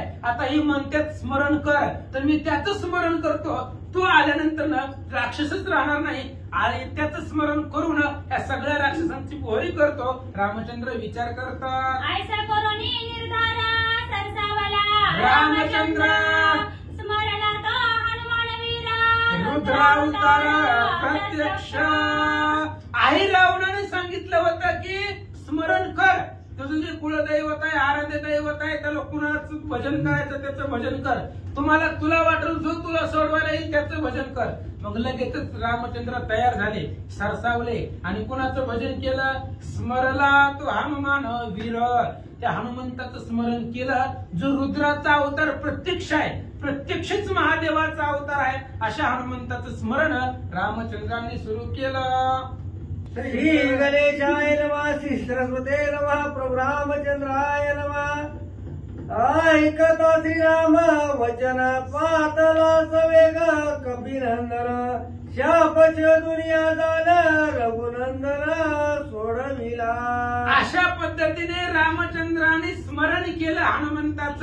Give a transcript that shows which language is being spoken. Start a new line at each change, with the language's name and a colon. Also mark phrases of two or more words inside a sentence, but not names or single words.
Marathi: आता ही म्हणतात स्मरण कर तर मी त्याचं स्मरण करतो. तू आल्यानंतर ना राक्षसच राहणार नाही आणि त्याचं स्मरण करून या सगळ्या राक्षसांची पोहरी करतो. रामचंद्र विचार करतात. ऐसा करोनी निर्धार सरसावला रामचंद्र स्मरणा तो हनुमान वीरा रुद्रावतार प्रत्यक्ष. आई रावणाने सांगितलं होतं की स्मरण कर. तुझं जे कुलदैवत आहे, आराध्य दैवत आहे त्याला कुणाचं भजन करायचं त्याचं भजन कर. तुला वाटेल जो तुला सोडवायला येईल त्याचं भजन कर. मग लगेचच रामचंद्र तयार झाले, सरसावले आणि कुणाचं भजन केलं? स्मरला तो हनुमान वीर. त्या हनुमंताचं स्मरण केलं जो रुद्राचा अवतार प्रत्यक्ष आहे, प्रत्यक्षच महादेवाचा अवतार आहे. अशा हनुमंताचं स्मरण रामचंद्रांनी सुरू केलं.
Sanskrit: श्री गणेशाय नमः. श्री सरस्वते नमः. प्रभु रामचंद्राय नमः.
Marathi: ऐकता श्रीराम वचन पातला सवेग कपिनंदन शापच दुनिया झालं रघुनंदन सोडविला. अशा पद्धतीने रामचंद्राने स्मरण केलं हनुमंताचं.